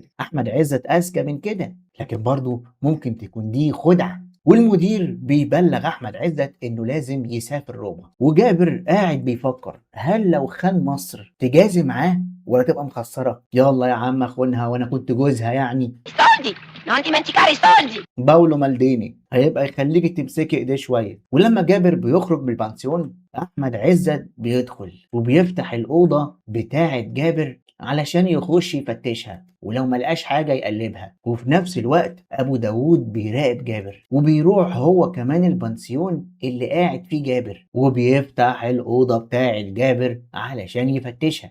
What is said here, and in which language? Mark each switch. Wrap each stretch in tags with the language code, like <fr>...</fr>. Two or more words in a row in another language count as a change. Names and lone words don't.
<ar>أحمد عزت أذكى من كده، لكن برضه ممكن تكون دي خدعة. والمدير بيبلغ احمد عزت انه لازم يسافر روما. وجابر قاعد بيفكر هل لو خان مصر تجازي معاه ولا تبقى مخسره؟ يلا يا عم اخونها وانا كنت جوزها يعني.</ar> <it>soldi non dimenticare i soldi.</it> <ar>باولو مالديني هيبقى يخليك تمسكي ايديه شويه. ولما جابر بيخرج من البنسيون احمد عزت بيدخل وبيفتح الاوضه بتاعه جابر علشان يخش يفتشها، ولو ملقاش حاجة يقلبها. وفي نفس الوقت أبو داوود بيراقب جابر وبيروح هو كمان البنسيون اللي قاعد فيه جابر وبيفتح الأوضة بتاعة جابر علشان يفتشها.</ar>